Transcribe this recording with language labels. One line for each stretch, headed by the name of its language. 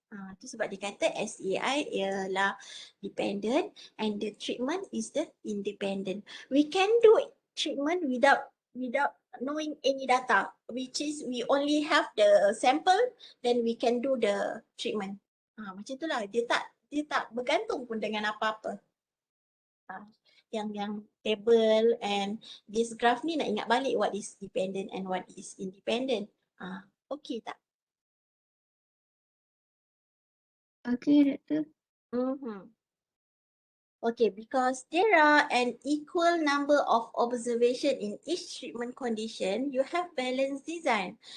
Malay: Itu sebab dia kata
English: SEI ialah dependent and the treatment is the independent. We can do treatment without knowing any data, which is we only have the sample, then we can do the treatment.
Malay: Macam itulah, dia tak bergantung pun dengan apa-apa.
English: Yang table and this graph
Malay: ni nak ingat balik
English: what is dependent and what is independent.
Malay: Okay tak? Okay, Doktor.
English: Okay, because there are an equal number of observation in each treatment condition, you have balanced design.